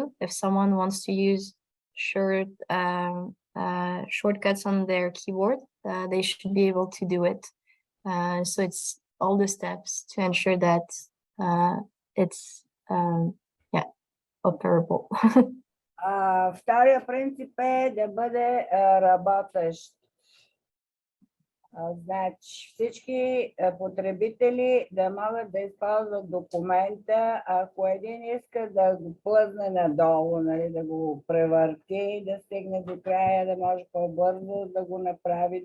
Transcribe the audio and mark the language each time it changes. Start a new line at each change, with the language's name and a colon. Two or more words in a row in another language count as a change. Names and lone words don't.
English: If someone wants to use shortcuts on their keyboard, they should be able to do it. So it's all the steps to ensure that it's operable.
Bulgarian: Втория принцип е да бъде работещ. Значи всички потребители да могат да използват документа, ако един иска да го плъзне надолу, нали, да го превърти, да стигне до края, да може по-бързо да го направи.